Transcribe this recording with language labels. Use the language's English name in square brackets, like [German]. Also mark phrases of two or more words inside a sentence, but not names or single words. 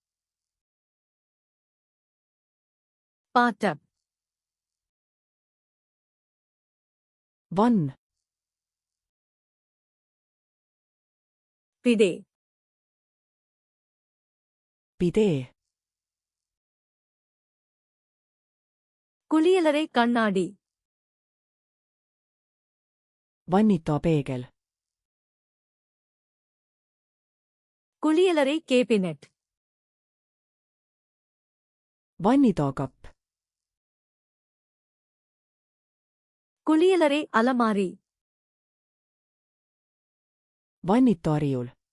[English] Bathtub. [Estonian] Vann. Pide. Pidee. [Tamil] குளியலறை கண்ணாடி. [Estonian] Vannitoa peegel. [Tamil] குளியலறை கேபினட். [Estonian] Vannitoa kapp. [Tamil] குளியலறை அலமாரி. [Estonian] Vannitoa riiul.